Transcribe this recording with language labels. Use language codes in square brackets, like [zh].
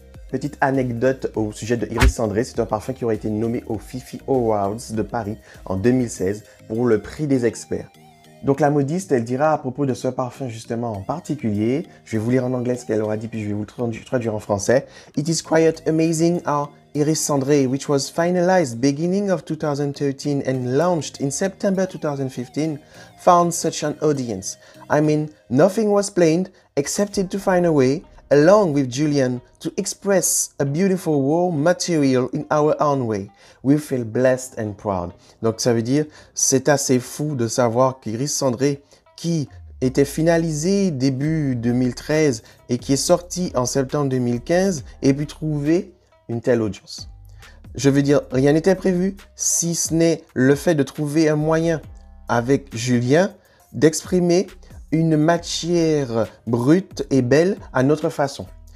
[fr] Petite anecdote au sujet de Iris Cendré, c'est un parfum qui aurait été nommé aux Fifi Awards de Paris en 2016 pour le prix des experts. Donc la modiste, elle dira à propos de ce parfum justement en particulier, je vais vous lire en anglais ce qu'elle aura dit puis je vais vous traduire en français. [en] It is quite amazing how Iris Cendré, which was finalized beginning of 2013 and launched in September 2015, found such an audience. I mean, nothing was planned except to find a way, along with Julian, to express a beautiful warm material in our own way. We feel blessed and proud. [fr] Donc ça veut dire, c'est assez fou de savoir qu'Iris Cendré, qui était finalisé début 2013 et qui est sorti en septembre 2015, ait pu trouver une telle audience. Je veux dire, rien n'était prévu, si ce n'est le fait de trouver un moyen avec Julien d'exprimer une matière brute et belle à notre façon.